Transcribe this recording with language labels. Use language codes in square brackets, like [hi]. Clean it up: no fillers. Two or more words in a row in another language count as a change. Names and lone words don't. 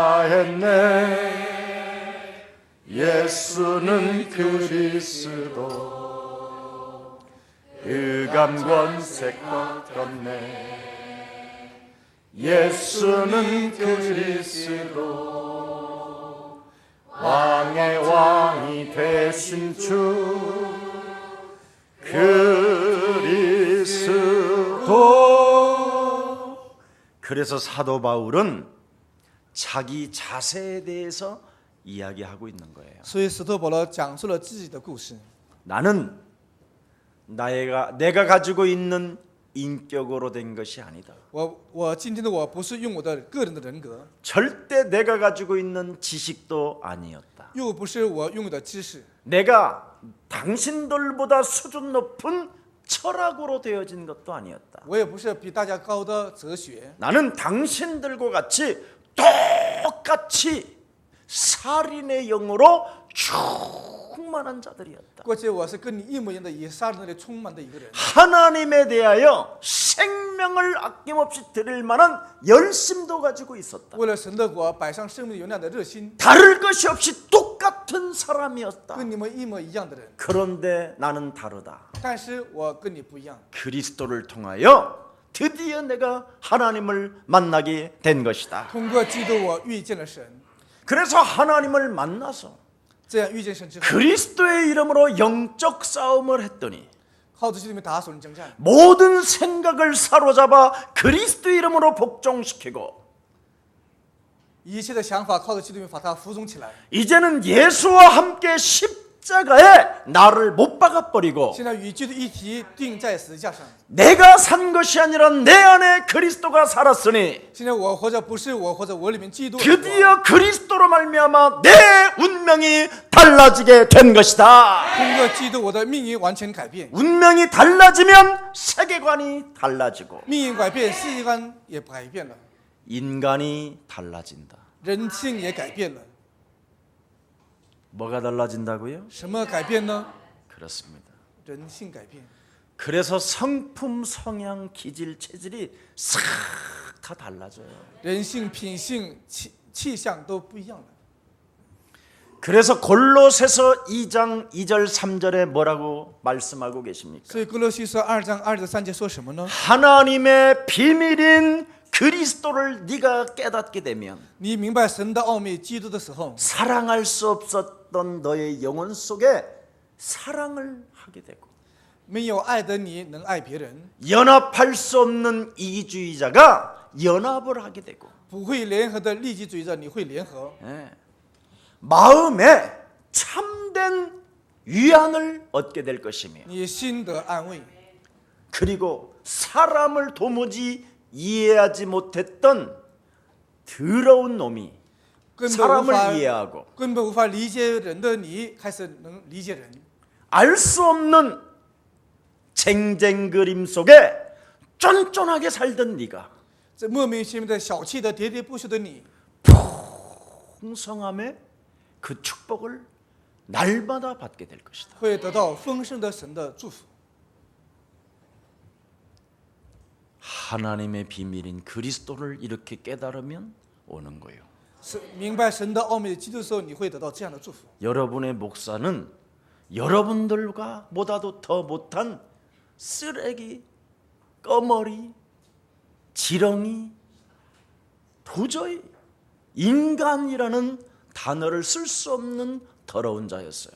[ko] 사했네 예수는 그리스도 의감 권세 꺾었네 예수는 그리스도 왕의 왕이 되신 주 그리스도. 그래서 사도 바울은 자기 자세에 대해서 이야기하고 있는 거예요. [zh] 所以使徒保罗讲述了自己的故事。 [ko] 나는 내가 가지고 있는 인격으로 된 것이 아니다. [zh] 我今天的我不是用我的个人的人格， [ko] 절대 내가 가지고 있는 지식도 아니었다. [zh] 又不是我拥有的知识， [ko] 내가 당신들보다 수준 높은 철학으로 되어진 것도 아니었다. [zh] 我也不是比大家高的哲学， [ko] 나는 당신들과 같이 똑같이 살인의 영으로 충만한 자들이었다. [zh] 过去我是跟你一模一样的，以杀人的充满的一个人。 [ko] 하나님에 대하여 생명을 아낌없이 드릴 만한 열심도 가지고 있었다. [zh] 为了神的国摆上生命有那样的热心， [ko] 다를 것이 없이 똑같은 사람이었다. [zh] 跟你们一模一样的人。 [ko] 그런데 나는 다르다. [zh] 但是我跟你不一样， [ko] 그리스도를 통하여 드디어 내가 하나님을 만나게 된 것이다. [zh] 通过基督我遇见了神， [ko] 그래서 하나님을 만나서 [zh] 这样遇见神之后， [ko] 그리스도의 이름으로 영적 싸움을 했더니 [zh] 靠着基督里面打属灵征战， [ko] 모든 생각을 사로잡아 그리스도 이름으로 복종시키고 [zh] 一切的想法靠着基督里面把它服从起来。 [ko] 이제는 예수와 함께 십자가에 나를 못 박아버리고 [zh] 现在与基督一起钉在十字架上。 [ko] 내가 산 것이 아니라 내 안에 그리스도가 살았으니 [zh] 现在我活着不是我活着，我里面基督。 [ko] 드디어 그리스도로 말미암아 내 운명이 달라지게 된 것이다. [zh] 通过基督，我的命运完全改变， [ko] 운명이 달라지면 세계관이 달라지고 [zh] 命运改变，世界观也改变了， [ko] 인간이 달라진다. [zh] 人性也改变了。 [ko] 뭐가 달라진다고요? [zh] 什么改变呢？ [ko] 그렇습니다. [zh] 人性改变。 [ko] 그래서 성품, 성향, 기질, 체질이 싹 다 달라져요. [zh] 人性、品性、气象都不一样了。 [ko] 그래서 골로새서 2장 2절 3절에 뭐라고 말씀하고 계십니까? [zh] 所以哥罗西书2章2节3节说什么呢？ [ko] 하나님의 비밀인 그리스도를 네가 깨닫게 되면 [zh] 你明白神的奥秘基督的时候， [ko] 사랑할 수 없었던 너의 영혼 속에 사랑을 하게 되고 [zh] 没有爱的你能爱别人， [ko] 연합할 수 없는 이기주의자가 연합을 하게 되고 [zh] 不会联合的利己主义者你会联合， [ko] 마음에 참된 위안을 얻게 될 것이며 [zh] 你心得安慰。 [ko] 그리고 사람을 도무지 이해하지 못했던 더러운 놈이 [zh] 根本 [ko] 사람을 이해하고 [zh] 根本无法理解人的你开始能理解人， [ko] 알 수 없는 쟁쟁 그림 속에 쫀쫀하게 살던 네가 [zh] 这莫名其妙的小气的喋喋不休的你， [ko] 풍성함의 그 축복을 날마다 받게 될 것이다. [zh] 会得到丰盛的神的祝福。 [ko] 하나님의 비밀인 그리스도를 이렇게 깨달으면 오는 거예요. [zh] 是明白神的奥秘的基督的时候，你会得到这样的祝福。 [ko] 여러분의 목사는 여러분들과 보다도 더 못한 쓰레기, 꺼머리, 지렁이, 도저히 인간이라는 단어를 쓸 수 없는 더러운 자였어요.